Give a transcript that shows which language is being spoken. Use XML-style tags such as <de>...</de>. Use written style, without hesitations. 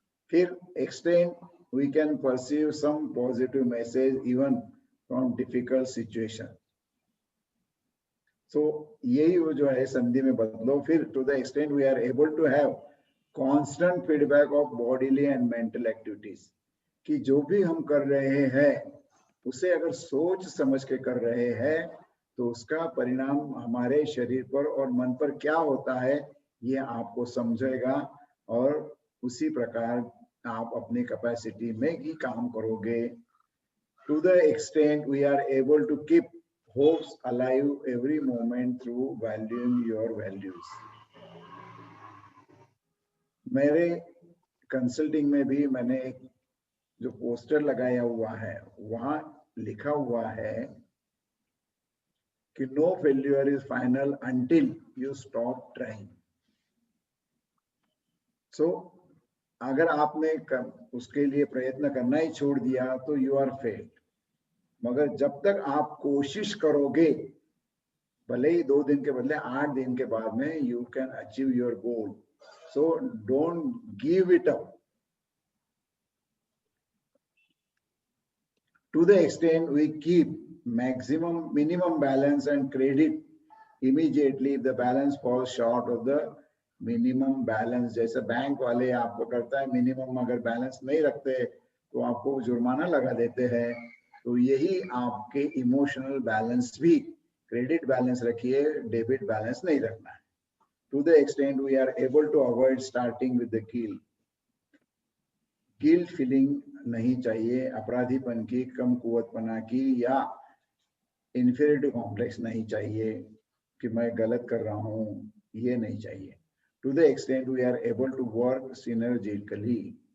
<en>फिर extend we can perceive some positive message even from difficult situation.</en> <hi>So यही वो जो है संधि में बदलो। फिर</hi> <en>to the extent we are able to have constant feedback of bodily and mental activities,</en> <hi>कि जो भी हम कर रहे हैं उसे अगर सोच समझ के कर रहे हैं तो उसका परिणाम हमारे शरीर पर और मन पर क्या होता है ये आपको समझेगा और उसी प्रकार आप अपनी कैपेसिटी में ही काम करोगे।</hi> <en>To the extent we are able to keep hopes alive every moment through valuing your values.</en> <hi>मेरे कंसल्टिंग में भी मैंने एक जो पोस्टर लगाया हुआ है वहां लिखा हुआ है कि</hi> <en>No failure is final until you stop trying.</en> <hi>सो अगर आपने उसके लिए प्रयत्न करना ही छोड़ दिया तो</hi> <en>You are failed.</en> <hi>मगर जब तक आप कोशिश करोगे भले ही 2 दिन के बदले 8 दिन के बाद में</hi> <en>You can achieve your goal. So don't give it up. To the extent we keep minimum balance and credit immediately if the balance falls short of the minimum balance।</en> <hi>जैसे बैंक वाले आपको करता है मिनिमम अगर balance नहीं रखते तो आपको जुर्माना लगा देते हैं। तो यही आपके इमोशनल बैलेंस भी क्रेडिट बैलेंस रखिए, डेबिट बैलेंस नहीं रखना है।</hi> <en>To the extent we are able to avoid starting with the</en> <hi>guilt feeling नहीं चाहिए, अपराधीपन की, कम कुवतपना की या इन्फीरियरिटी कॉम्प्लेक्स नहीं चाहिए कि मैं गलत कर रहा हूँ, ये नहीं चाहिए।</hi> <en>To the extent we are able to work synergistically,</en>